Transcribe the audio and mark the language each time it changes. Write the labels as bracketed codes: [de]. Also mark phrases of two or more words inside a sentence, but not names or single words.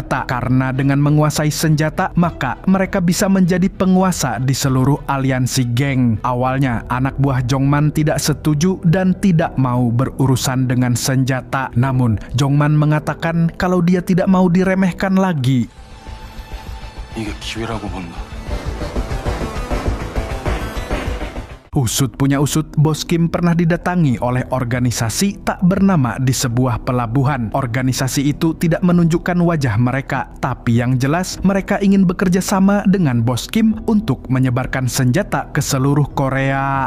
[id] Karena dengan menguasai senjata, maka mereka bisa menjadi penguasa di seluruh aliansi aliansi geng. Awalnya, anak buah Jongman tidak setuju dan tidak mau berurusan dengan senjata. Namun, Jongman mengatakan kalau dia tidak mau diremehkan lagi. [ko] 이게 기회라고 본다. [id] Usut punya usut, Bos Kim pernah didatangi oleh organisasi tak bernama di sebuah pelabuhan. Organisasi itu tidak menunjukkan wajah mereka, tapi yang jelas mereka ingin bekerja sama dengan Bos Kim untuk menyebarkan senjata ke seluruh Korea.